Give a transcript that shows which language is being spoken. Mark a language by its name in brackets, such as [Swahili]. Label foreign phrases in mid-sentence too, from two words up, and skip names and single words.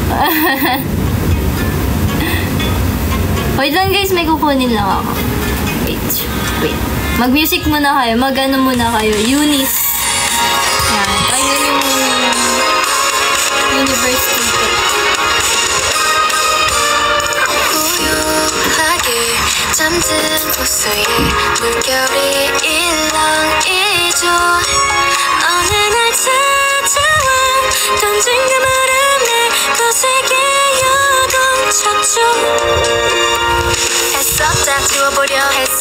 [Filipino] Wait lang guys, may kukunin lang ako. Wait. Mag-music muna kayo. Mag-ano muna kayo. Eunice. Yan. Pakinggan yung universe ticket. [Korean] 잠든 곳에 물결이 일렁이죠 어느 날 찾아와 던진 그 바람에 거세게 요동쳤죠 애썼다 지워보려 했어